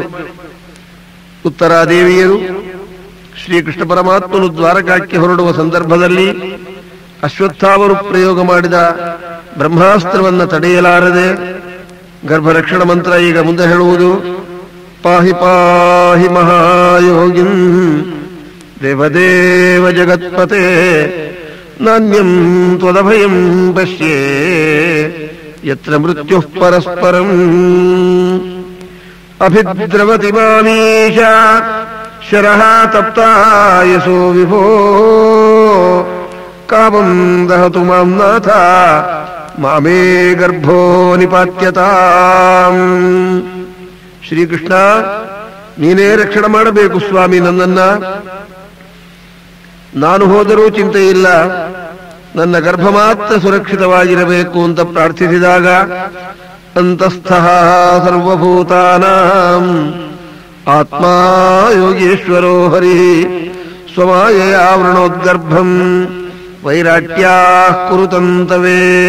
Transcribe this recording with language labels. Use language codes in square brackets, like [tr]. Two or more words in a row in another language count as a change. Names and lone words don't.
[kn] ಉತ್ತರಾದೇವಿಯರು ಶ್ರೀಕೃಷ್ಣ ಪರಮಾತ್ಮನು ದ್ವಾರಕಾಕ್ಕೆ ಹೊರಡುವ ಸಂದರ್ಭದಲ್ಲಿ ಅಶ್ವತ್ಥಾಮರು ಪ್ರಯೋಗ ಮಾಡಿದ ಬ್ರಹ್ಮಾಸ್ತ್ರವನ್ನು ತಡೆಯಲಾರದೆ ಗರ್ಭರಕ್ಷಣ ಮಂತ್ರ ಈಗ ಮುಂದೆ ಹೇಳುವುದು. [sa] ಪಾಹಿ ಪಾಹಿ ಮಹಾಯೋಗಿನ್ ದೇವದೇವ ಜಗತ್ಪತೆ ನಾನ್ಯಂ ತ್ವದಭಯಂ ಪಶ್ಯೇ ಯತ್ರ ಮೃತ್ಯುಃ ಪರಸ್ಪರಂ ಅಭಿದ್ರವತಿ ಮಾಮೀಶ ಶರಃ ತಪ್ತಾಯಸೋ ವಿಭೋ ಕಾಮಂ ದಹತು ಮಾಂ ನಾಥ ಮಾಮೇ ಗರ್ಭೋ ನಿಪಾತ್ಯತಾಂ. [kn] ಶ್ರೀಕೃಷ್ಣ, ನೀನೇ ರಕ್ಷಣೆ ಮಾಡಬೇಕು ಸ್ವಾಮಿ ನನ್ನನ್ನ. ನಾನು ಹೋದರೂ ಚಿಂತೆ ಇಲ್ಲ, ನನ್ನ ಗರ್ಭ ಮಾತ್ರ ಸುರಕ್ಷಿತವಾಗಿರಬೇಕು ಅಂತ ಪ್ರಾರ್ಥಿಸಿದಾಗ [sa] ಅಂತಸ್ಥಃ ಸರ್ವಭೂತಾನಾಂ ಆತ್ಮಾ ಯೋಗೇಶ್ವರೋ ಹರಿ ಸ್ವಮಾಯಯಾ ವೃಣೋದ್ಗರ್ಭಂ ವೈರಾಟ್ಯಾ ಕುರುತಂತವೇ.